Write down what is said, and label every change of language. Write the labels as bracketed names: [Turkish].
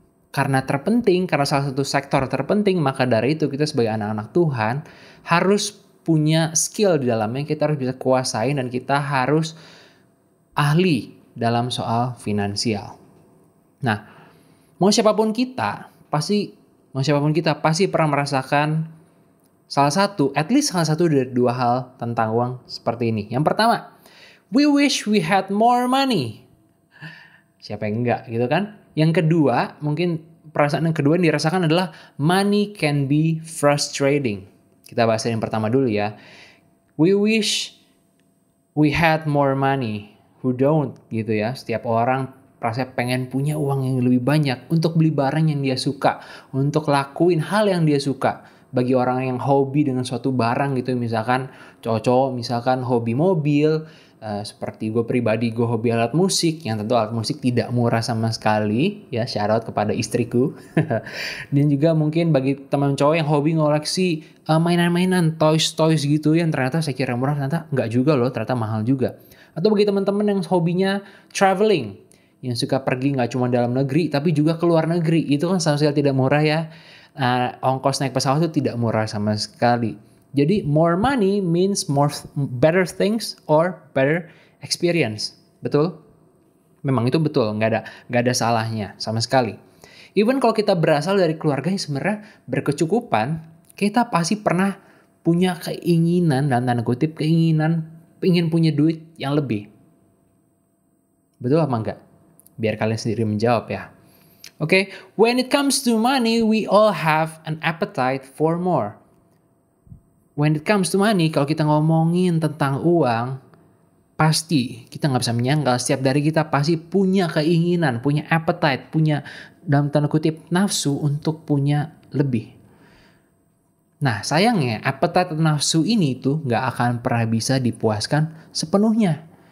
[Indonesian] Karena terpenting, karena salah satu sektor terpenting, maka dari itu kita sebagai anak-anak Tuhan harus punya skill di dalamnya, kita harus bisa kuasain, dan kita harus ahli dalam soal finansial. Nah, mau siapapun kita pasti pernah merasakan at least salah satu dari dua hal tentang uang seperti ini. Yang pertama, [English] we wish we had more money. [Indonesian] Siapa yang enggak gitu kan? Yang kedua, mungkin perasaan yang kedua yang dirasakan adalah [English] money can be frustrating. [Indonesian] Kita bahas yang pertama dulu ya. [English] We wish we had more money. Who don't [Indonesian] gitu ya. Setiap orang rasanya pengen punya uang yang lebih banyak untuk beli barang yang dia suka, untuk lakuin hal yang dia suka. Bagi orang yang hobi dengan suatu barang gitu, misalkan cowok misalkan hobi mobil, seperti gue pribadi, gue hobi alat musik, yang tentu alat musik tidak murah sama sekali ya, shout out kepada istriku. Dan juga mungkin bagi teman cowok yang hobi ngoleksi mainan-mainan, toys gitu, yang ternyata saya kira murah, ternyata enggak juga loh, ternyata mahal juga. Atau bagi teman-teman yang hobinya traveling, yang suka pergi nggak cuma dalam negeri tapi juga ke luar negeri, itu kan sama sekali tidak murah ya. Ongkos naik pesawat itu tidak murah sama sekali. Jadi [English] more money means more better things or better experience. [Indonesian] Betul? Memang itu betul, nggak ada salahnya sama sekali. Even kalau kita berasal dari keluarga yang sebenarnya berkecukupan, kita pasti pernah punya keinginan, dan tanda kutip keinginan, ingin punya duit yang lebih. Betul apa enggak? Biar kalian sendiri menjawab ya. [English] Oke, when it comes to money, we all have an appetite for more. When it comes to money, [Indonesian] kalau kita ngomongin tentang uang, pasti kita nggak bisa menyangkal setiap dari kita pasti punya keinginan, punya appetite, punya dalam tanda kutip nafsu untuk punya lebih. Nah sayangnya appetite atau nafsu ini tuh nggak akan pernah bisa dipuaskan sepenuhnya.